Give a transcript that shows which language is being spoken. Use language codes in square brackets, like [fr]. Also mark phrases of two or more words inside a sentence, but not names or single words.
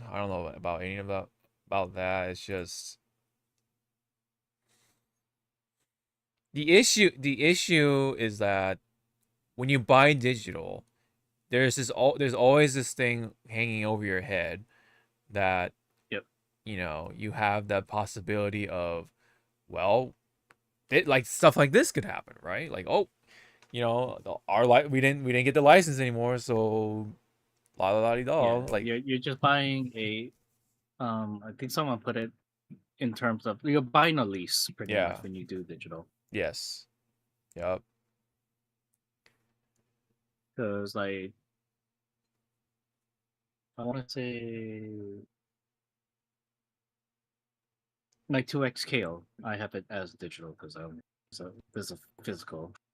[en] I don't know about any of that about that. It's just the issue is that when you buy digital, there's always this thing hanging over your head that Yep. you have the possibility of, well, like stuff like this could happen, right? Like, oh, we didn't get the license anymore, so la la la di da. Yeah, Like, you're just buying a. I think someone put it in terms of you're buying a lease pretty Yeah. much when you do digital. yes, yep, Because like I want to say my 2X Kale, I have it as digital because so there's a physical.